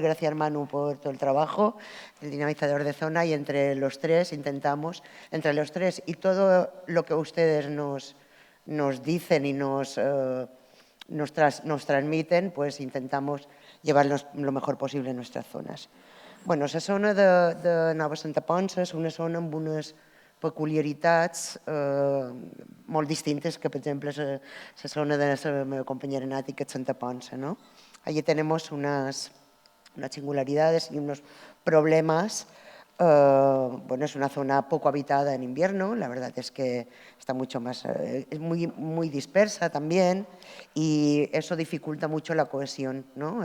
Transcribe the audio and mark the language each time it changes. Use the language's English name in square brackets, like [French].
[Spanish] Gracias, Manu, por todo el trabajo, el dinamizador de zona, y entre los tres intentamos, entre los tres y todo lo que ustedes nos dicen y nos transmiten, pues intentamos llevarlos lo mejor possible a nuestras zones. [Catalan] Bueno, la zona de Nova Santa Ponsa és una zona amb unes peculiaritats molt distintes que, per exemple, la zona de la meva compañera Nati, que es Santa Ponsa, ¿no? [Spanish] Allí tenemos unas singularidades y unos problemas. Bueno, es una zona poco habitada en invierno, la verdad es que está mucho más, es muy dispersa también, y eso dificulta mucho la cohesión, ¿no?